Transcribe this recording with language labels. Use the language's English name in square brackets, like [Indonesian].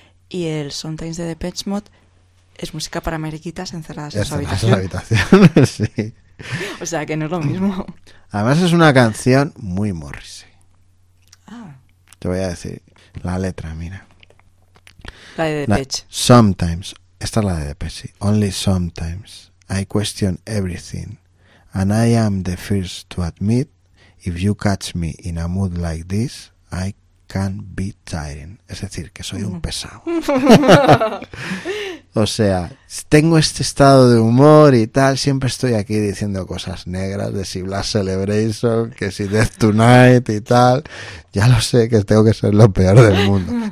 [Spanish] Y el Sometimes de Depeche Mode es música para mariquitas encerradas en su habitación. En la habitación, sí. O sea, que no es lo mismo. Además es una canción muy Morrissey. Ah. Te voy a decir la letra, mira. La de Depeche. Sometimes. Esta es la de Depeche, sí. [English] Only sometimes I question everything. And I am the first to admit, if you catch me in a mood like this, I can be tiring. [Spanish] Es decir, que soy un pesado. O sea, tengo este estado de humor y tal, siempre estoy aquí diciendo cosas negras de si Blast Celebration, que si Death Tonight y tal. Ya lo sé, que tengo que ser lo peor del mundo.